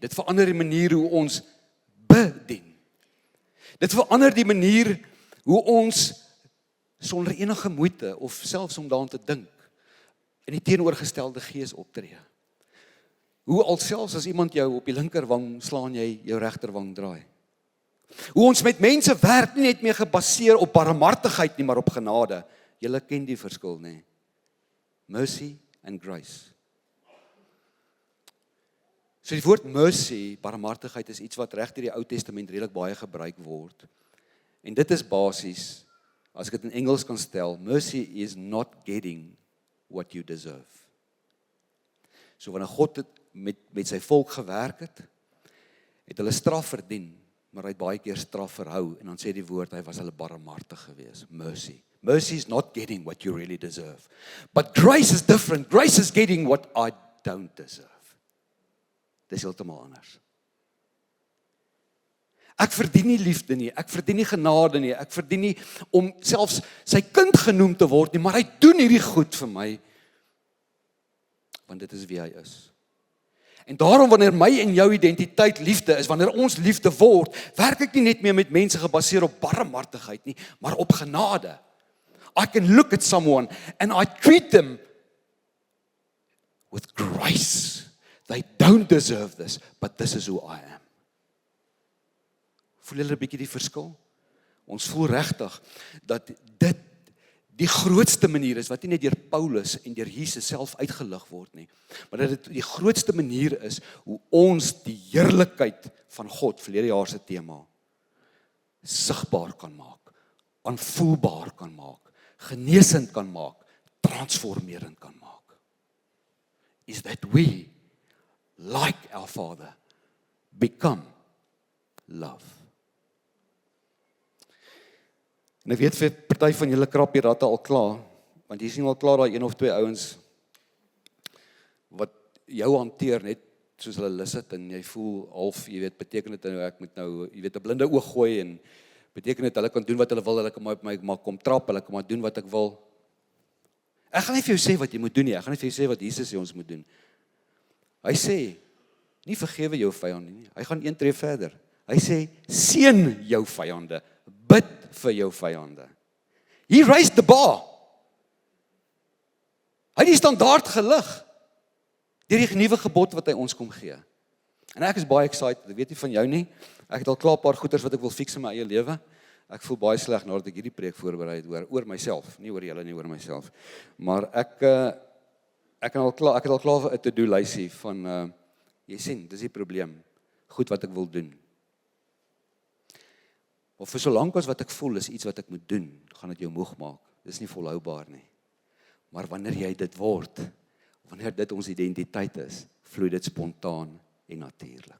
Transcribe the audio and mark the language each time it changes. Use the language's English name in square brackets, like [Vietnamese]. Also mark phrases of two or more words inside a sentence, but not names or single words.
[Afrikaans] Dit verander die manier hoe ons bedien. Dit verander die manier hoe ons sonder enige moeite, of selfs om daaraan te dink, in die teenoorgestelde gees optree. Hoe alselfs as iemand jou op die linkerwang slaan, jy jou regterwang draai. Hoe ons met mense werk, nie net meer gebaseer op barmhartigheid nie, maar op genade. Julle ken die verskil, nê? [English] Mercy and grace. [Afrikaans] So die woord mercy, barmhartigheid, is iets wat reg deur die Ou Testament redelik baie gebruik word. En dit is basies, as ek dit in Engels kan stel, [English] mercy is not getting what you deserve. [Afrikaans] So wanneer God met sy volk gewerk het hulle straf verdien, maar hy het baie keer straf verhou, en dan sê die woord, hy was hulle barmhartig gewees, mercy. [English] Mercy is not getting what you really deserve. But grace is different. Grace is getting what I don't deserve. [Afrikaans] Dis heeltemal anders. Ek verdien nie liefde nie, ek verdien nie genade nie, ek verdien nie om selfs sy kind genoem te word nie, maar hy doen hierdie goed vir my, want dit is wie hy is. En daarom wanneer my en jou identiteit liefde is, wanneer ons liefde word, werk ek nie net meer met mense gebaseer op barmhartigheid nie, maar op genade. [English] I can look at someone and I treat them with grace. They don't deserve this, but this is who I am. [Afrikaans] Voel julle 'n bietjie die verskil? Ons voel regtig dat dit die grootste manier is, wat nie net deur Paulus en deur Jesus self uitgelig word nie, maar dat dit die grootste manier is, hoe ons die heerlikheid van God, verlede jaar se tema, sigbaar kan maak, aanvoelbaar kan maak, genesend kan maak, transformerend kan maak. [English] Is that we, like our Father, become love. [Afrikaans] En ek weet vir party van julle krap die ratte al klaar, want jy sien al klaar daai een of twee ouens wat jou hanteer net soos hulle lus het en jy voel half, jy weet, beteken dit nou ek moet nou, jy weet, 'n blinde oog gooi en beteken dit hulle kan doen wat hulle wil, hulle kan my kom trap, hulle kan maar doen wat ek wil. Ek gaan nie vir jou sê wat jy moet doen nie, ek gaan nie vir jou sê wat Jesus sê ons moet doen. Hy sê, nie vergewe jou vyande nie, hy gaan een tree verder. Hy sê, seën jou vyande, bid vir jou vyande. [English] He raised the bar. [Afrikaans] Hy het die standaard gelig deur die nuwe gebod wat hy ons kom gee. En ek is baie excited, ek weet nie van jou nie, ek het al klaar 'n paar goeders wat ek wil fix in my eie lewe. Ek voel baie sleg nadat ek hierdie preek voorberei het oor myself, nie oor julle nie, oor myself. Maar ek het al klaar 'n to-do lysie van jy sien, dis die probleem, goed wat ek wil doen. Of vir so lank as wat ek voel is iets wat ek moet doen, gaan dit jou moeg maak. Dis nie volhoubaar nie. Maar wanneer jy dit word, wanneer dit ons identiteit is, vloei dit spontaan en natuurlik.